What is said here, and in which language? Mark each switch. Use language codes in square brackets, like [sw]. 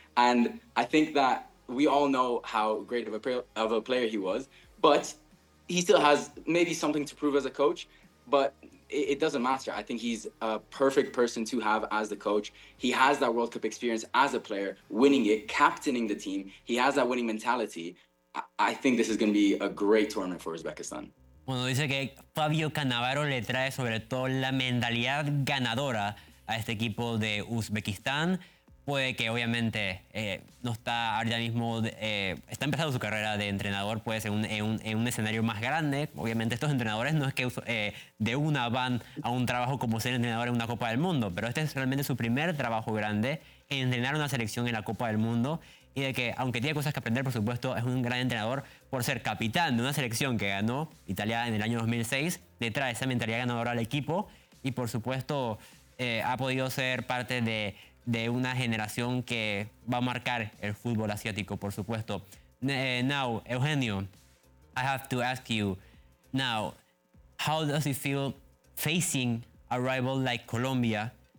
[en] And I think that we all know how great of a player he was, but he still has maybe something to prove as a coach, but it doesn't matter. I think he's a perfect person to have as the coach. He has that World Cup experience as a player, winning it, captaining the team. He has that winning mentality. I think this is going to be a great tournament for Uzbekistan. [es] Bueno, dice que Fabio Cannavaro le trae sobre todo la mentalidad ganadora a este equipo de Uzbekistán. Puede que obviamente no está ahorita mismo, está empezando su carrera de entrenador, puede ser en un escenario más grande. Obviamente estos entrenadores no es que de una van a un trabajo como ser entrenador en una Copa del Mundo, pero este es realmente su primer trabajo grande, entrenar una selección en la Copa del Mundo. Y de que, aunque tiene cosas que aprender, por supuesto, es un gran entrenador por ser capitán de una selección que ganó Italia en el año 2006, le trae esa mentalidad ganadora al equipo y, por supuesto, ha podido ser parte de una generación que va a marcar el fútbol asiático, por supuesto. [en] Now, Eugenio, I have to ask you, now, how does it feel facing a rival like Colombia that, if you think about it, although Colombia has